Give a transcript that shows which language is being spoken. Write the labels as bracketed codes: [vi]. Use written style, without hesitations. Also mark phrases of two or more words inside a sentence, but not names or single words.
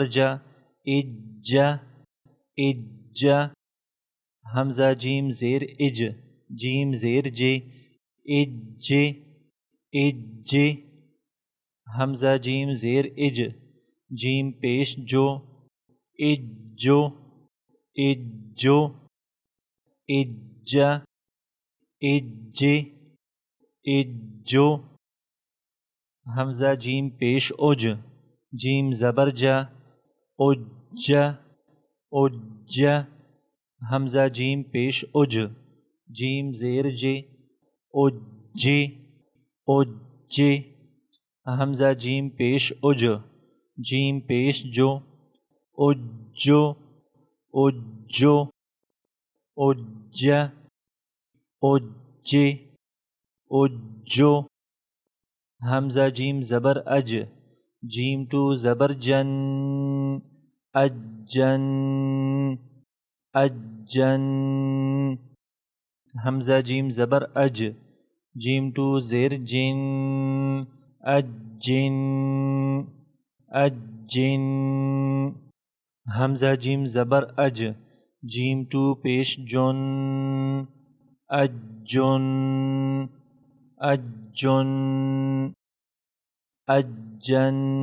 [ur] جا اج اج حمزہ جیم زیر اج جیم زیر جے اج اج حمزہ جیم زیر اج جیم پیش جو اجو اجو اج اج اجو حمزہ جیم پیش اج جیم زبر جا اج اج حمزہ جیم پیش اج جیم زیر جے اج اج حمزہ جیم پیش اج جیم پیش جو اجو اجو اج اج اجو حمزہ جیم زبر اج جیم ٹو زبر جن اجن اجن حمزہ جیم زبر اج جیم ٹو زیر جن اجن اجن حمزہ جیم زبر اج جیم ٹو پیش جن اجن اجن اجن